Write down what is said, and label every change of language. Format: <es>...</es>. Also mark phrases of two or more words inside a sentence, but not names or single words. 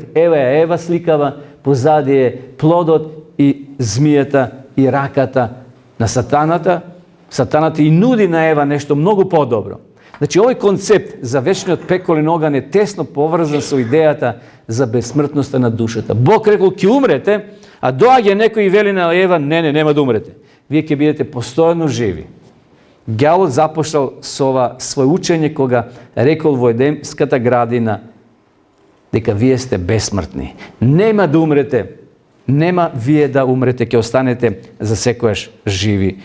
<mk>Ева сликава, позади е плодот и змијата и раката на сатаната. Сатаната и нуди на Ева нешто многу подобро. Значи, овој концепт за вечниот пеколен оган е тесно поврзан со идејата за безсмртноста на душата. Бог рекол, ќе умрете, А дојде неко и вели на Ева, не, нема да умрете. Vi ќе бидете постојано живи. Ѓаволот започнал со свое учење кога рекол во Едемската градина дека вие сте бесмртни. Нема да умрете. Нема вие да умрете, ќе останете за секојаш живи.</mk>